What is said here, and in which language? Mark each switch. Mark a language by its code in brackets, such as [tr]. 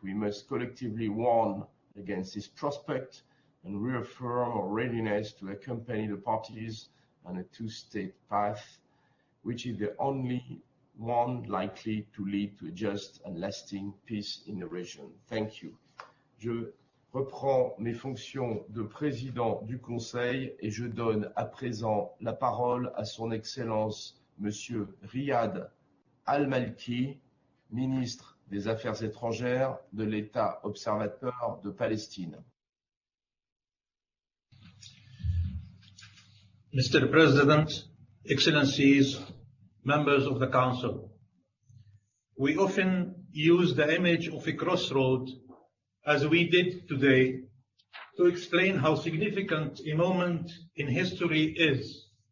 [en] We must collectively warn against this prospect and reaffirm our readiness to accompany the parties on a two-state path, which is the only one likely to lead to a just and lasting peace in the region. Thank you. [fr] Je reprends mes fonctions de président du Conseil et je donne à présent la parole à son Excellence Monsieur Riyad Al-Malki, ministre des Affaires étrangères de l'État observateur de Palestine. [en] Mr. President, Excellencies, members of the Council, we often use the image of a crossroad, as we did today, to explain how significant a moment in history is.